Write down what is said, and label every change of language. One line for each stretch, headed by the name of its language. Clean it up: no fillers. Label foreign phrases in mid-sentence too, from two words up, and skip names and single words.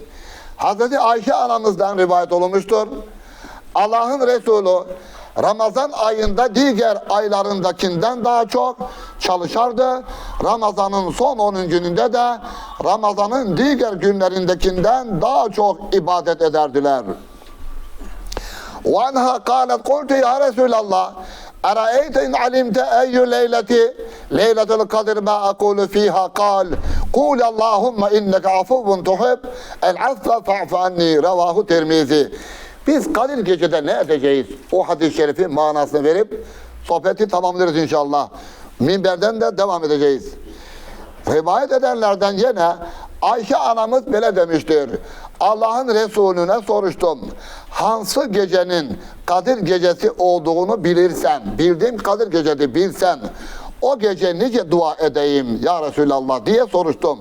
Turkish: Hazreti Ayşe anamızdan rivayet olunmuştur. Allah'ın Resulü Ramazan ayında diğer aylarındakinden daha çok çalışardı. Ramazan'ın son 10 gününde de Ramazan'ın diğer günlerindekinden daha çok ibadet ederdiler.
Arabic: وَاَنْهَا قَالَتْ قُلْتُ يَا رَسُولَ اللّٰهِ اَرَأَيْتَ اِنْ عَلِمْتَ اَيُّ لَيْلَةِ لَيْلَةُ الْقَدْرِ مَا أَقُولُ ف۪يهَا قَالْ قُولَ اللّٰهُمَّ اِنَّكَ عَفُوٌ تُحِبْ الْعَفْفَ فَعْفَ عَنِّي رَوَاهُ Tirmizi.
Turkish: Biz Kadir Gece'de ne edeceğiz? O hadis-i şerifin manasını verip sohbeti tamamlarız inşallah. Minberden de devam edeceğiz. Rivayet edenlerden yine Ayşe anamız böyle demiştir. Allah'ın Resulüne soruştum. Hansı gecenin Kadir Gecesi olduğunu bilirsen, bildiğim Kadir Gecesi bilsen, o gece nice dua edeyim ya Resulallah diye soruştum.